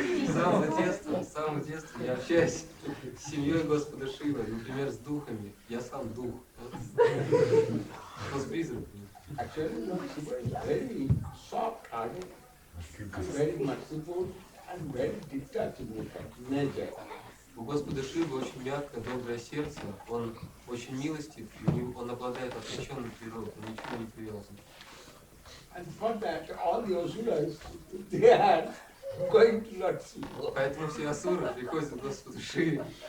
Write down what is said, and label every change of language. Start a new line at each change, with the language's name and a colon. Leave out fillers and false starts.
Russian: С самого детства я общаюсь с семьей Господа Шивы, например, с духами. Я сам дух. С призраками.
English: Actually, Lord Shiva is very soft-hearted, very merciful, and very detachable nature.
Russian: У Господа Шивы очень мягкое, доброе сердце, он очень милостив, и он обладает отвлеченной природой, он ничего не привязан.
English: And for that, all the asuras, they are going to Lord Shiva.
Russian: Поэтому все асуры приходят к Господу Шиве.